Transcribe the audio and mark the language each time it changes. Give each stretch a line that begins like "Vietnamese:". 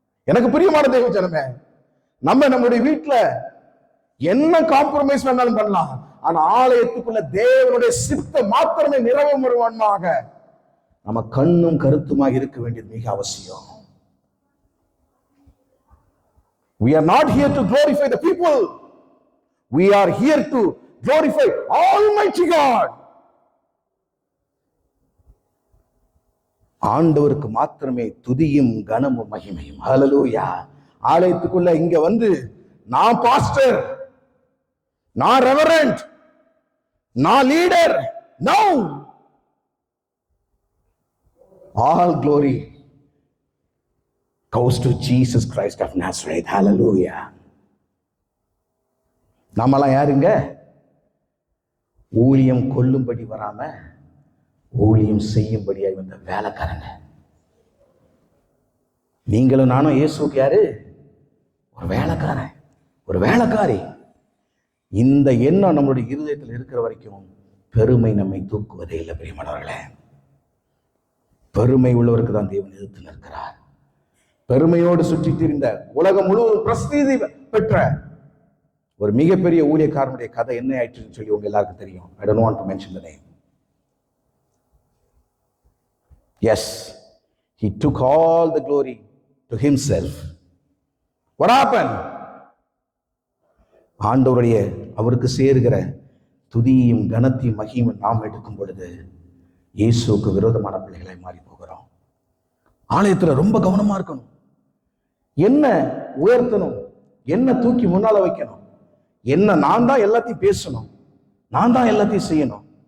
Tamil: எனக்கு பிரியமான தேவ ஜனமே, நம்முடைய வீட்டுல என்ன காம்ப்ரமைஸ் வேணாலும் பண்ணலாம், ஆனா ஆலயத்துக்குள்ள தேவனுடைய சித்தம் மாத்திரமே நிறைவேறுவானாக நம்ம கண்ணும் கருத்துமாக இருக்க வேண்டியது மிக அவசியம்.
English: We are not here to glorify the people. We are here to glorify Almighty God.
Tamil: ஆண்டவருக்கு மாத்திரமே துதியும் கனமும் மகிமையும். ஹல்லேலூயா. ஆலயத்துக்குள்ள இங்க வந்து நான் பாஸ்டர், நான் ரெவரண்ட், நான் leader, no.
English: All glory goes to Jesus Christ of Nazareth. Hallelujah.
Tamil: நம்மலாம் யாருங்க? ஊழியம் கொல்லும்படி வராம ஊழியம் செய்யும்படியாய் வந்த வேலைக்காரங்க. நீங்களும் நானும் இயேசுக்கு யாரு? ஒரு வேலைக்காரன், ஒரு வேலைக்காரி. இந்த எண்ணம் நம்மளுடைய இருதயத்தில் இருக்கிற வரைக்கும் பெருமை நம்மை தூக்குவதே இல்லை. பிரியமானவர்களே, பெருமை உள்ளவருக்கு தான் தேவன் எதிர்த்து நிற்கிறார். பெருமையோடு சுற்றி திரிந்த உலகம் முழுவதும் பிரசித்தி பெற்ற ஒரு மிகப்பெரிய ஊழியக்காரனுடைய கதை என்ன ஆயிடுச்சுன்னு சொல்லி உங்க எல்லாருக்கும் தெரியும்.
English: I don't want to mention the name. Yes, he took all the glory to himself. What happened?
Tamil: ஆண்டவருடைய அவருக்கு சேருகிற துதியும் கனத்தையும் மகிமையும் நாம் எடுக்கும் பொழுது இயேசுவுக்கு விரோதமான பிள்ளைகளை மாறி போகிறோம். ஆலயத்துல ரொம்ப கவனமா இருக்கணும். என்ன உயர்த்தணும், என்ன தூக்கி முன்னால வைக்கணும், என்ன நான் தான் எல்லாத்தையும் பேசணும், நான் தான் எல்லாத்தையும் செய்யணும்.